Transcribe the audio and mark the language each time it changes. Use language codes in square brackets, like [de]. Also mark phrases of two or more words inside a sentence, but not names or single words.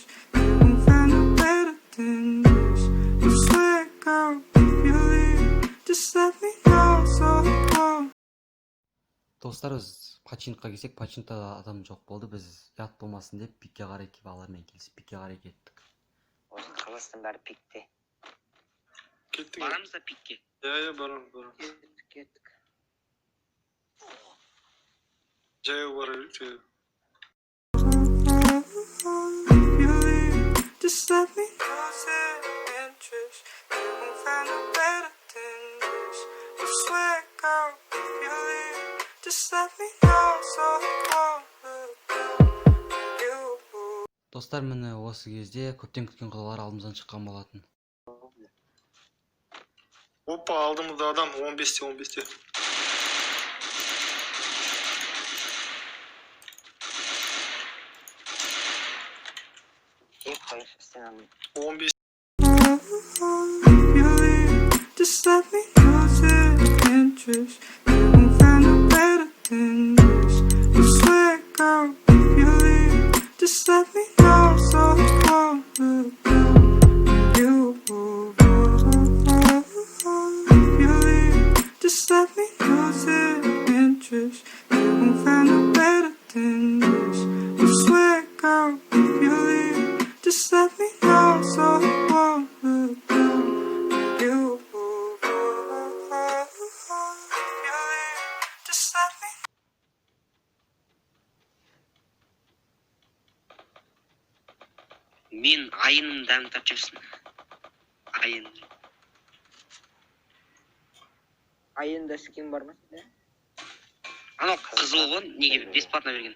[en] You won't find no better than this. You swear, girl, if you leave. Just let me know so long. [kk] Достар, біз починкқа келсек, починкта адам жоқ болды. Біз ұят болмасын деп пикке қарай келіп алармен келісіп пикке қарай кеттік. Осы қылыстың бәрі пикте. Кеттік. Барамыз да пикке. Барамыз. Кеттік. Жаяу бара берейік, жаяу. [en] Just let me know the interest. You won't find no better than this. You swear, girl, if you leave. Just let me know so long. [kk] Достар, міне осы кезде көптен күткен құдалар алдымыздан шыққан болатын. Опа, алдымызда адам 15-те. Кеп қойып, стенаны. 15. [en] Just let me know the interest. You won't find no better than this. You swear, girl, if you leave. Just let me know so long. Just let me know the interest. You won't find no better than this. You swear, girl, if you leave. Just let me know so long. Just let me. [kk] Мен айының дәмін татып жүрсін. Айын. Айында скин бар ма сізде? Анау қызыл ғой, неге бесплатно берген?